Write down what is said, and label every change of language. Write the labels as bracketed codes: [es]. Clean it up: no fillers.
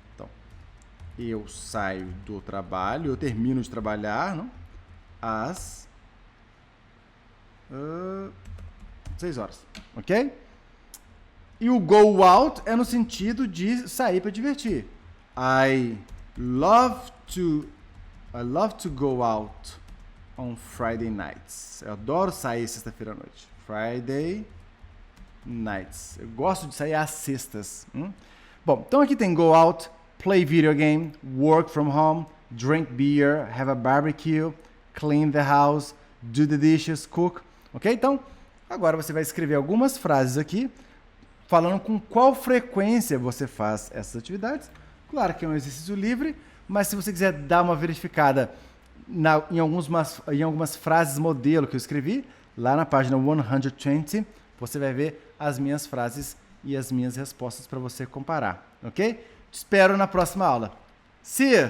[pt] Então, eu saio do trabalho, eu termino de trabalhar, não? Às 6 horas, ok? E o go out é no sentido de sair para divertir. [en] I love to go out on Friday nights. [pt] Eu adoro sair sexta-feira à noite. Friday nights. Eu gosto de sair às sextas. Bom, então aqui tem go out, play video game, work from home, drink beer, have a barbecue, clean the house, do the dishes, cook. Ok? Então, agora você vai escrever algumas frases aqui, falando com qual frequência você faz essas atividades. Claro que é um exercício livre, mas se você quiser dar uma verificada em algumas frases modelo que eu escrevi, lá na página 120, você vai ver as minhas frases e as minhas respostas para você comparar, ok? Te espero na próxima aula. [en] See you!